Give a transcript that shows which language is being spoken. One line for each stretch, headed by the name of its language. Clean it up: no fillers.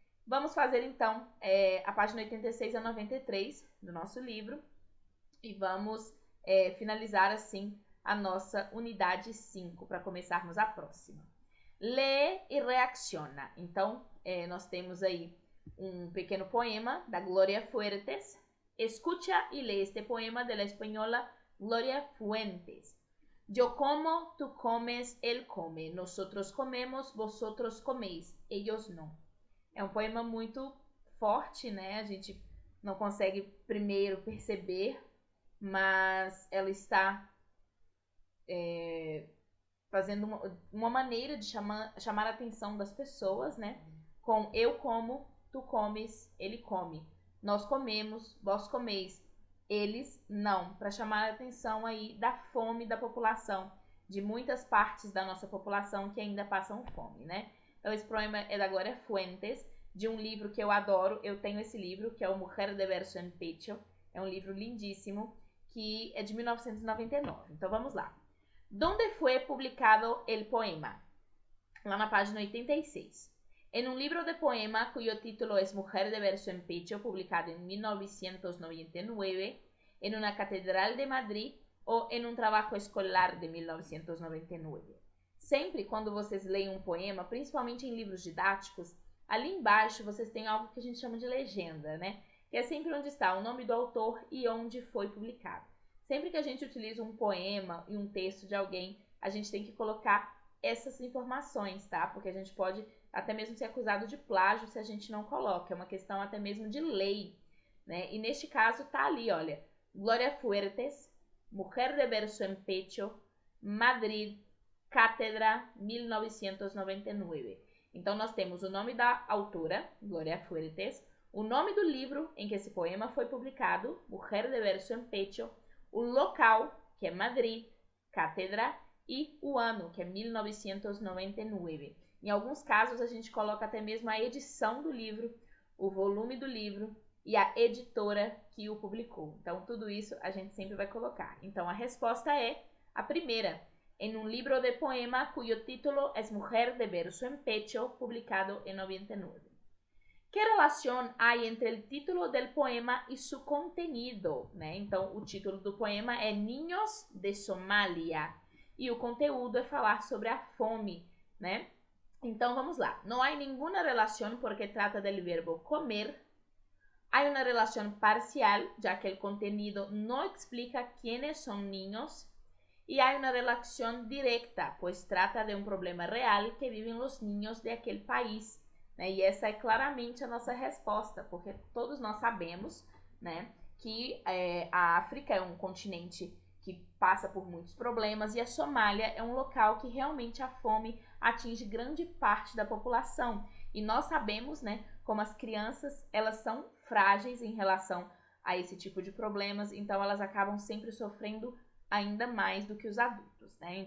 Portuguese: Vamos fazer, então, a página 86 a 93 do nosso livro e vamos finalizar, assim, a nossa unidade 5 para começarmos a próxima. Lê e reacciona. Então, nós temos aí um pequeno poema da Gloria Fuertes.
Spanish: Escucha y lee este poema de la española Gloria Fuentes. Yo como, tú comes, él come. Nosotros comemos, vosotros coméis. Ellos no.
Portuguese: É um poema muito forte, né? A gente não consegue primeiro perceber, mas ela está fazendo uma maneira de chamar a atenção das pessoas, né? Com eu como, tu comes, ele come. Nós comemos, vós comeis. Eles não, para chamar a atenção aí da fome da população, de muitas partes da nossa população que ainda passam fome, né? Então, esse poema é da Gloria Fuentes, de um livro que eu adoro. Eu tenho esse livro, que é o Mujer de Verso en Pecho. É um livro lindíssimo, que é de 1999. Então, vamos lá.
Spanish: ¿Dónde fue publicado el poema?
Portuguese: Lá na página 86.
Spanish: En un libro de poema cuyo título es Mujer de Verso en Pecho, publicado en 1999, en una catedral de Madrid ou en un trabajo escolar de 1999.
Portuguese: Sempre quando vocês leem um poema, principalmente em livros didáticos, ali embaixo vocês têm algo que a gente chama de legenda, né? Que é sempre onde está o nome do autor e onde foi publicado. Sempre que a gente utiliza um poema e um texto de alguém, a gente tem que colocar essas informações, tá? Porque a gente pode até mesmo ser acusado de plágio se a gente não coloca. É uma questão até mesmo de lei, né? E neste caso tá ali, olha, Gloria Fuertes, Mujer de Verso en Pecho, Madrid, Cátedra, 1999. Então, nós temos o nome da autora, Gloria Fuertes, o nome do livro em que esse poema foi publicado, Mujer de Verso en Pecho, o local, que é Madrid, Cátedra, e o ano, que é 1999. Em alguns casos, a gente coloca até mesmo a edição do livro, o volume do livro e a editora que o publicou. Então, tudo isso a gente sempre vai colocar. Então, a resposta é a primeira.
Spanish: En un libro de poema cuyo título es Mujer de Verso en Pecho, publicado en 99. ¿Qué relación hay entre el título del poema y su contenido?
Portuguese: Né? Então, o título do poema é Niños de Somália e o conteúdo é falar sobre a fome, né? Então, vamos lá.
Spanish: No hay ninguna relación porque trata del verbo comer. Hay una relación parcial, ya que el contenido no explica quiénes son niños. y hay una relación directa, pues trata de un problema real que viven los niños de aquel país, né?
Portuguese: E essa é claramente a nossa resposta, porque todos nós sabemos, né, que a África é um continente que passa por muitos problemas e a Somália é um local que realmente a fome atinge grande parte da população. E nós sabemos, né, como as crianças, elas são frágeis em relação a esse tipo de problemas, então elas acabam sempre sofrendo ainda mais do que os adultos, né?